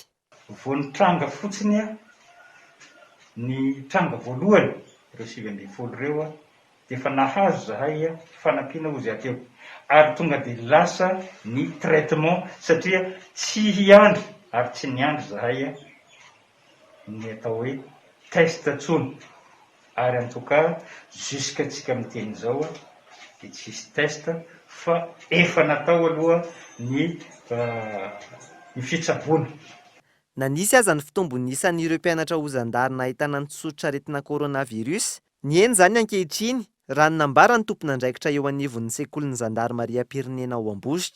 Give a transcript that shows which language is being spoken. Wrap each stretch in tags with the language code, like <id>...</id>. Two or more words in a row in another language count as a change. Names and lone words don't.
<mg>Vao ny tranga fotsiny ny tranga voalohany ireo 7 ambin'ny folo ireo dia efa nahazo zahay fanampiana ozy ateo ary tonga dia lasa ny traitement satria tsy hiandry ary tsy niandry zahay ny atao hoe test tsony. Ary</mg> <fr>en tout cas</fr> <mg>jusqu'atsika miteny zao dia tsisy test fa efa natao aloha ny fitsaboana. Nanisy aza ny fitombony isan'ireo mpianatra ho zandary nahitana ny tsotsotra-aretina coronavirus. Ny eny zany ankehitriny raha nambara ny tompon'andraikitra eo anivon'ny sekolin'ny Zandary Maria Pirenena ao Ambositra.</mg>